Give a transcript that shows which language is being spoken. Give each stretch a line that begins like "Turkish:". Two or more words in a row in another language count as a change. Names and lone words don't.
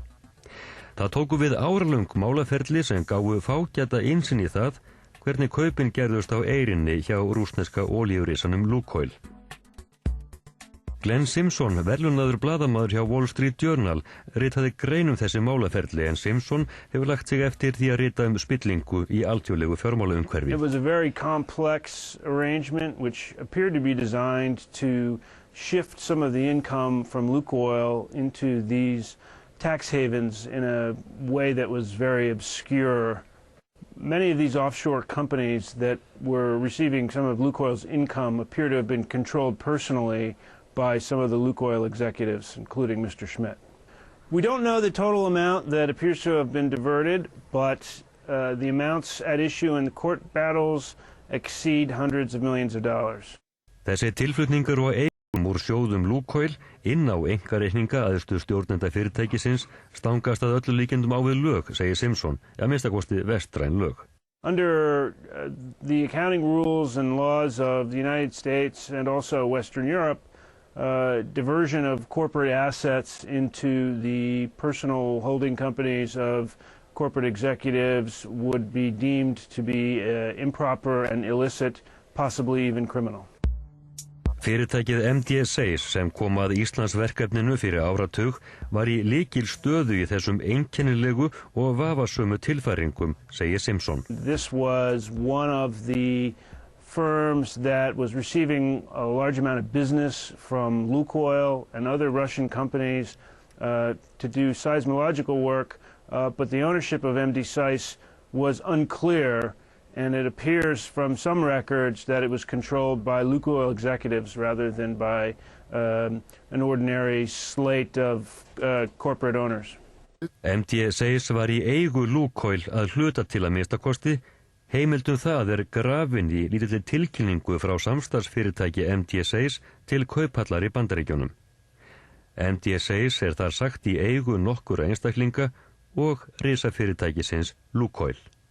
Icelandic: Það tóku við áralöng málaferli sem gáfu fágæta innsýn í það hvernig kaupin gerðust á eyrinni hjá rússneska olíurissanum Lukoil. Glenn Simpson, verðlaunaður blaðamaður hjá Wall Street Journal, ritaði grein þessi málaferli en Simpson hefur lagt sig eftir því að rita spillingu í alþjóðlegu fjármálaumhverfi.
English: It was a very complex arrangement which appeared to be designed to shift some of the income from Lukoil into these tax havens in a way that was very obscure. Many of these offshore companies that were receiving some of Lukoil's income appear to have been controlled personally by some of the Lukoil executives, including Mr. Schmidt. We don't know the total amount that appears to have been diverted, but the amounts at issue in the court battles exceed hundreds of millions of dollars.
Icelandic: Þessi tilflutningar og eigum úr sjóðum Lukoil inn á einkareikninga æðstu stjórnenda fyrirtækisins stangast að öllu líkindum á við lög, segir Simpson, að minnsta kosti vestræn lög.
English: Under the accounting rules and laws of the United States and also Western Europe, diversion of corporate assets into the personal holding companies of corporate executives would be deemed to be improper and illicit, possibly even criminal.
Icelandic: Fyrirtækið MD Seis sem kom að Íslandsverkefninu fyrir áratug var í lykil stöðu í þessum einkennilegu og vafasömu tilfæringum, segir Simpson.
English: This was one of the firms that was receiving a large amount of business from Lukoil and other Russian companies to do seismological work, but the ownership of MD Seis was unclear, and it appears from some records that it was controlled by Lukoil executives rather than by an ordinary slate of corporate owners.
Icelandic: MD Seis var í eigu Lukoil að hluta til að minnstakosti. Heimildum það grafin í lítilli tilkynningu frá samstarfsfyrirtæki MD Seis til kauphallar í Bandaríkjunum. MD Seis þar sagt í eigu nokkura einstaklinga og risafyrirtækisins Lukoil.